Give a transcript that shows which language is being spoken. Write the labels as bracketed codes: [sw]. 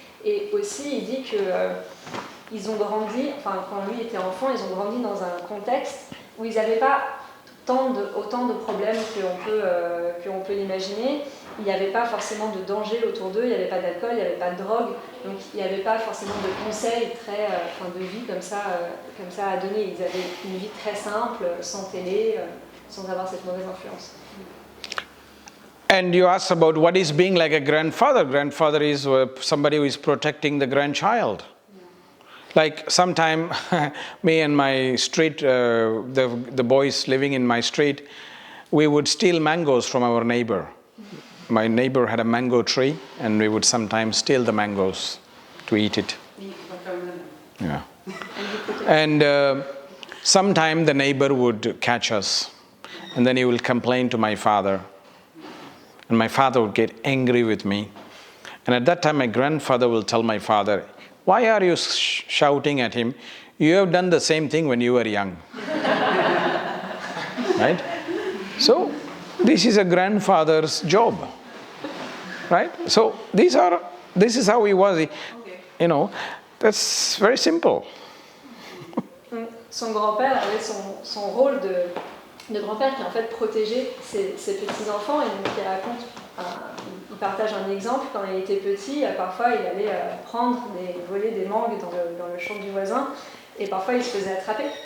[fr] Et aussi, il dit qu'ils ont grandi, enfin quand lui était enfant, ils ont grandi dans un contexte où ils n'avaient pas autant de problèmes qu'on peut l'imaginer. Il n'y avait pas forcément de danger autour d'eux, il n'y avait pas d'alcool, il n'y avait pas de drogue, donc il n'y avait pas forcément de conseils de vie comme ça à donner. Ils avaient une vie très simple, sans télé, sans avoir cette mauvaise influence. [en] And you asked about what is being like a grandfather. Grandfather is somebody who is protecting the grandchild. Like sometime, me and my street, the boys living in my street, we would steal mangoes from our neighbor. My neighbor had a mango tree, and we would sometimes steal the mangoes to eat it. Yeah. And sometime the neighbor would catch us, and then he will complain to my father. And my father would get angry with me. And at that time, my grandfather will tell my father, "Why are you shouting at him? You have done the same thing when you were young." Right? So, this is a grandfather's job. Right? So, this is how he was. You know, that's very simple. [fr] Son grand-père avait son rôle de grand-père qui en fait protégeait ses petits-enfants, et donc il raconte il partage un exemple. Quand il était petit, parfois il allait voler des mangues dans le champ du voisin, et parfois il se faisait attraper.